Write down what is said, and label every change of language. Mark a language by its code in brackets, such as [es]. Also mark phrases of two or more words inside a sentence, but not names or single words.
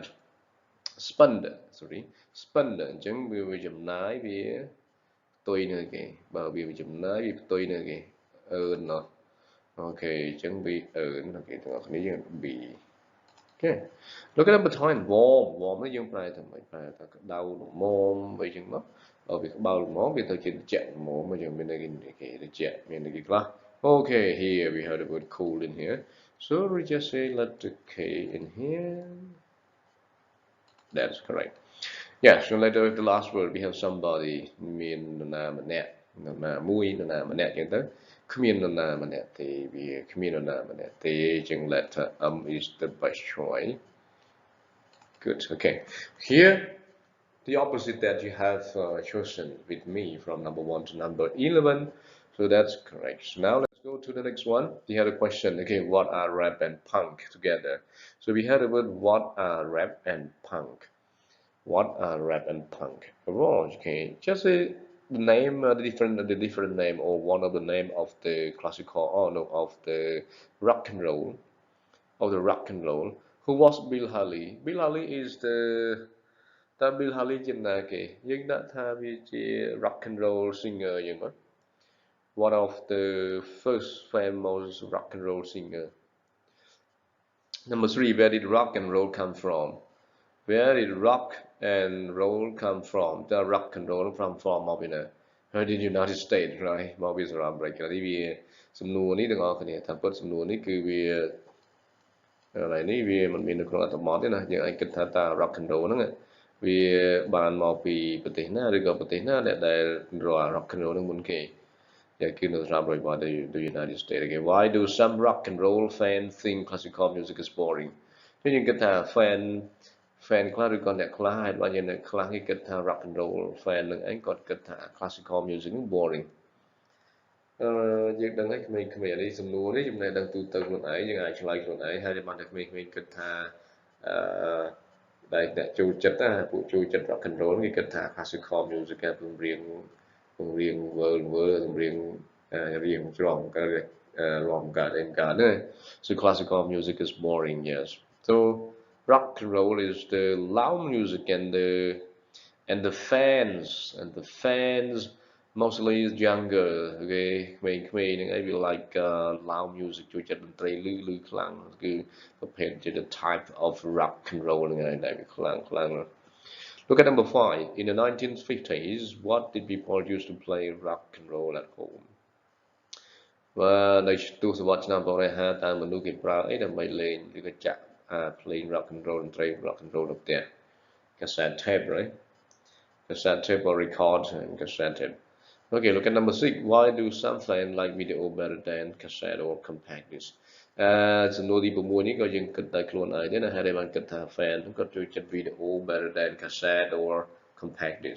[km] Spend អញ្ចឹងវាចំណាយវាផ្ទុយនៅគេបើវាចំណាយវាផ្ទុយនៅគេ earn ណោះ Okay អញ្ចឹងវា earn អូខេទាំងអស់គ្នាយើង B. [en] Okay. Look at number 10 warm [km] នេះយើងប្រែថាម៉េចប្រែថាក្តៅល្មមអីចឹងមកបើវាក្តៅល្មមវាទៅជាត្រជាក់ល្មមអញ្ចឹងមានន័យគេត្រជាក់មានន័យគេខ្លះ [en] Okay, here we have the word cool in here. So we just say letter K in here. That's correct. Yeah, so later the last word we have somebody [km] មាននរណាម្នាក់នរណាមួយនរណាម្នាក់ចឹងទៅគ្មាននរណាម្នាក់ទេវាគ្មាននរណាម្នាក់ទេចឹង [en] letter is the best choice. Good. Okay. Here the opposite that you have chosen with me from number 1 to number 11. So that's correct. So now let's go to the next one. We had a question. Okay, what are rap and punk together? So we had a word what are rap and punk. What are rap and punk? Oh, okay. Just say the name, the different name, or one of the name of the classical, or no, of the rock and roll, Who was Bill Haley? Bill Haley is the Bill Haley [km] ជាណាគេយើងដាក់ថាវាជា [en] rock and roll singer [km] យ៉ាងណា [en] One of the first famous rock and roll singer. Number 3 where did rock and roll come from? Where did rock and roll come from? The rock and roll from មកពីណា the United States right មកពីសហរដ្ឋអាមេរិកនេះវាសំណួរនេះទាំងអស់គ្នាថាពិតសំណួរនេះគឺវាឥឡូវនេះវាមិនមាននៅក្នុងអត្ថបទទេណាយើងអាចគិតថាតើ rock and roll ហ្នឹងវាបានមកពីប្រទេសណាឬក៏ប្រទេសណាដែល rock and roll ហ្នឹងមុនគេយ៉ាងគឺនៅសហរដ្ឋអាមេរិក the United States. Okay, why do some rock and roll fans think classical music is boring? [km] យើងគិតថា fan ខ្លះឬក៏អ្នកខ្លះហើយបើយើងអ្នកខ្លះគេគិតថា [en] rock and roll fan [km] នឹងឯងគាត់គិតថា [en] classical music [km] ហ្នឹង boring យើងដឹងហើយក្មេងៗនេះសំណួរនេះចំណេះដឹងទូទៅខ្លួនឯងយើងអាចឆ្លើយខ្លួនឯងហើយបានតែក្មេងៗគិតថាដែលអ្នកចូលចិត្តណាពួកចូលចិត្ត [en] rock and roll [km] គេគិតថា [en] classical music [km] គេពង្រៀងវើលពង្រៀងរៀងច្រំក៏រំកាត់អេកាណា [en] So classical music is boring, yes. So rock and roll is the loud music and the fans mostly is younger. [km] Okay, ក្មេងៗហ្នឹងឯងវា [en] like loud music [km] ចូលចិត្តតន្ត្រីលឺខ្លាំងគឺប្រភេទជា [en] the type of rock and roll [km] ហ្នឹងឯងដែលវាខ្លាំង [en] Look at number 5. In the 1950s, what did people use to play rock and roll at home? [km] នៅទសវត្សរ៍ឆ្នាំ1950តើមនុស្សគេប្រើអីដើម្បីលេងឬក៏ចាក់ភ្លេង [en] rock and roll [km] តន្ត្រី [en] rock and roll [km] នៅផ្ទះ [en] cassette tape, right? Cassette tape or record and cassette tape. Okay, look at number 6. Why do some fans like video better than cassette or compact disc? [km] សំណួរទី6នេះក៏យើងគិតតែខ្លួនឯងទេណាហើយដែលបានគិតថា fan គាត់ចូលចិត្ត [en] video better than cassette or compact disc.